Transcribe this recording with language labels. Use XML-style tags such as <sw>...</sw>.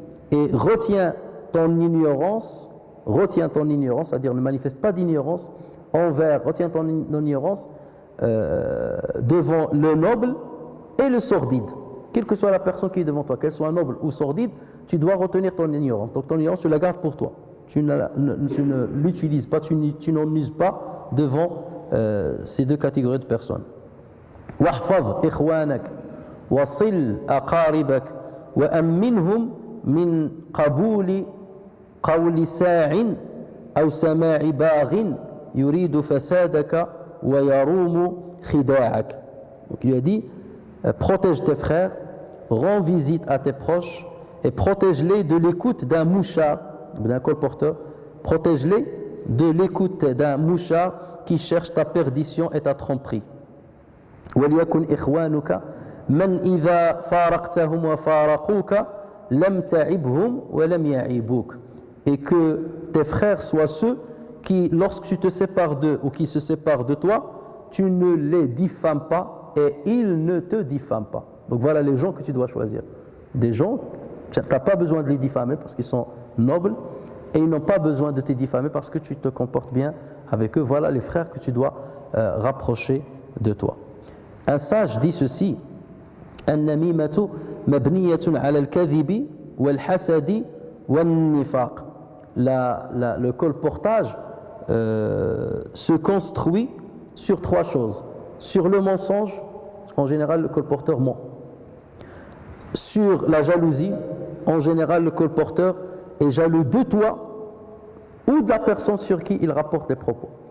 <fr>Et retiens ton ignorance, c'est-à-dire ne manifeste pas d'ignorance retiens ton ignorance devant le noble et le sordide. Quelle que soit la personne qui est devant toi, qu'elle soit noble ou sordide, tu dois retenir ton ignorance. Donc ton ignorance, tu la gardes pour toi. Tu ne l'utilises pas, tu n'en uses pas devant ces deux catégories de personnes.</fr> <ar>واحفظ إخوانك وصل أقاربك وأمنهم من قبول قول ساع أو سماع باغ يريد فسادك ويروم خداعك.</ar> <fr>Donc il lui a dit, protège tes frères, rends visite à tes proches et protège-les de l'écoute d'un mouchard, d'un colporteur, protège-les de l'écoute d'un mouchard qui cherche ta perdition et ta tromperie.</fr> <ar>وَلْيَكُنْ إِخْوَانُكَ مَنْ إِذَا فَارَقْتَهُمْ وَفَارَقُوكَ لَمْ تَعِبْهُمْ وَلَمْ يَعِبُوكَ.</ar> <fr>Et que tes frères soient ceux qui, lorsque tu te sépares d'eux ou qui se séparent de toi, tu ne les diffames pas et ils ne te diffament pas. Donc voilà les gens que tu dois choisir. Des gens, tu n'as pas besoin de les diffamer parce qu'ils sont nobles et ils n'ont pas besoin de te diffamer parce que tu te comportes bien avec eux. Voilà les frères que tu dois rapprocher de toi. Un sage dit ceci:</fr> <ar>النميمة مبنية على الكذب والحسد والنفاق.</ar> <fr>Le colportage se construit sur trois choses. Sur le mensonge, en général le colporteur ment. Sur la jalousie, en général le colporteur est jaloux de toi ou de la personne sur qui il rapporte des propos.</fr>